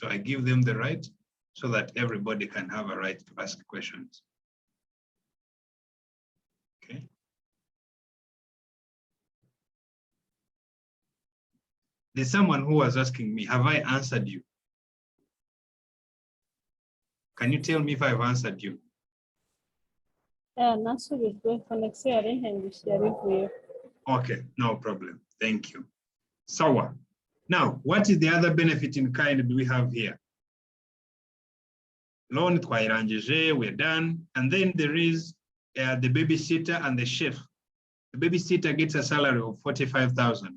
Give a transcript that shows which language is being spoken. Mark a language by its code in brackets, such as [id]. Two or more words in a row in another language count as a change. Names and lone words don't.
[en] So I give them the right so that everybody can have a right to ask questions. Okay. There's someone who was asking me, have I answered you? Can you tell me if I've answered you? [rw] nasubijwe connection yari ntengushye yarivuyeho. [en] Okay, no problem. Thank you. Sawa. Now, what is the other benefit in kind do we have here? Loan twairangije, we're done. And then there is the babysitter and the chef. The babysitter gets a salary of 45,000.